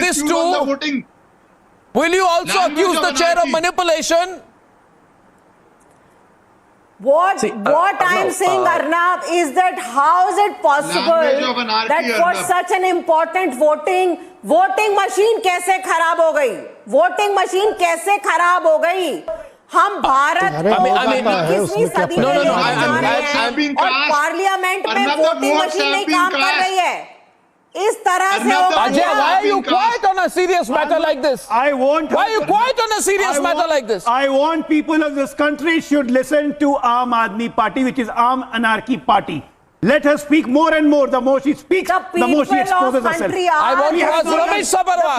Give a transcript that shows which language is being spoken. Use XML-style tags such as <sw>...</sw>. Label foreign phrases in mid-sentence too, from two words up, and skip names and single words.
<en>dispute on the too? voting. Will you also Language accuse of the chair of anarchy. manipulation? What I'm saying, Arnab, is that how is it possible Language of anarchy, that for Arnab. such an important voting machine</en> <hi>कैसे खराब हो गई?</hi> <en>Voting machine</en> <hi>कैसे खराब हो गई? हम भारत को 21वीं सदी में ले जा रहे हैं और पार्लियामेंट में</hi> <en>voting machine</en> <hi>नहीं काम कर रही है. इस तरह से Ajay,</hi> <en>why are you quiet on a serious matter like this? I want. Why are you quiet on a serious matter like this? I want people of this country should listen to Aam Aadmi Party, which is Aam Anarchy Party. Let her speak more and more. The more she speaks, the more she exposes herself. I want to ask Ramesh Sabarwal.</en>